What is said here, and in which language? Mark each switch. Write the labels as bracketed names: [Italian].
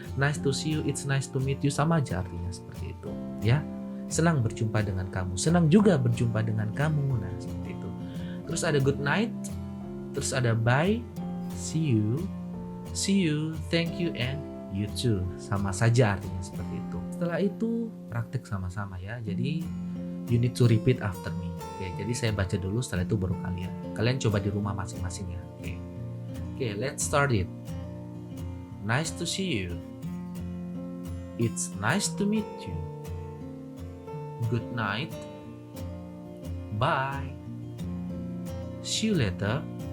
[English] Nice to see you, it's nice to meet you, [Indonesian] sama aja artinya seperti itu. Ya, senang berjumpa dengan kamu, senang juga berjumpa dengan kamu. Nah, seperti itu. Terus ada [English] good night, [Indonesian] terus ada [English] bye, see you, thank you, and you too. [Indonesian] Sama saja artinya seperti itu. Setelah itu praktek sama-sama ya. [English] Jadi you need to repeat after me. [Indonesian] Oke, jadi saya baca dulu, setelah itu baru kalian. Kalian coba di rumah masing-masing ya. Oke, [English] let's start it. Nice to see you. It's nice to meet you. Good night. Bye. See you later.